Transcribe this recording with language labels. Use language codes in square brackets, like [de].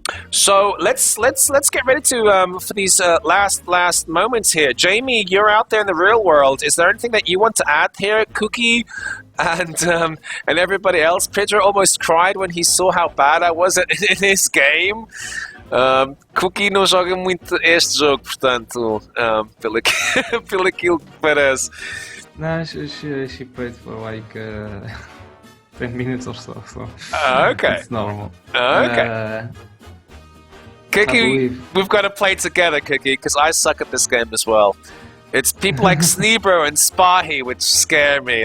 [en] So let's get ready to for these last moments here. Jamie, you're out there in the real world. Is there anything that you want to add here, Cookie, and everybody else? Pedro almost cried when he saw how bad I was in his game. [pt] Cookie não joga muito este jogo, portanto, pelo aquilo que parece. [en] No, she played for like 10 minutes or so. Okay. It's normal. Okay. Cookie, we've got to play together, Cookie, because I suck at this game as well. It's people like Snibro and Spahi which scare me.